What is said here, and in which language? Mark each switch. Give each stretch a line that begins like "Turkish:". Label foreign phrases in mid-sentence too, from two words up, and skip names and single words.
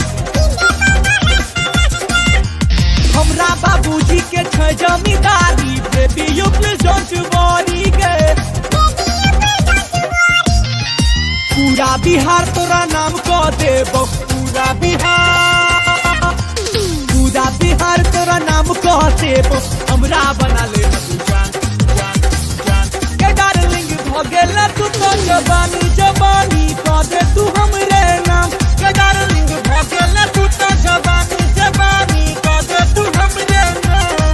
Maithili: हमरा बाबूजी के छै जमींदारी,
English: baby you please don't worry
Maithili: गे। पूरा बिहार तोरा नाम कह देबो, पूरा बिहार तोरा नाम कह देबो, हमरा बना ले जान जान जान के डार्लिंग, भगेला तू तो जवानी जवानी कादे तू हमरे नाम के डार्लिंग, भगेला तू तो जवानी जवानी कादे तू हमरे नाम।